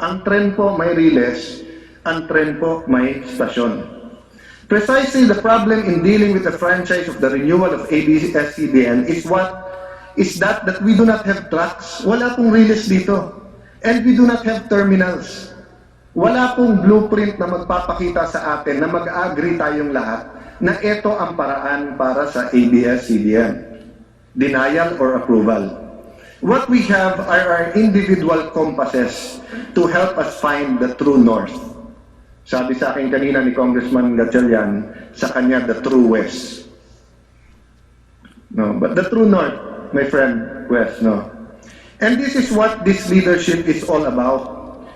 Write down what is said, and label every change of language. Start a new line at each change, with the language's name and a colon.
Filipino: Ang tren po may release, ang tren po may stasyon.
English: Precisely the problem in dealing with the franchise of the renewal of ABS CBN is that we do not have tracks.
Filipino: Wala pong release dito.
English: And we do not have terminals.
Filipino: Wala pong blueprint na magpapakita sa atin na mag-agree tayong lahat na ito ang paraan para sa ABS CBN.
English: Denial or approval. What we have are our individual compasses to help us find the true north.
Filipino: Sabi sa akin kanina ni Congressman Gatchalian, sa kanya,
English: the true west. No, but the true north, my friend, west, no. And this is what this leadership is all about.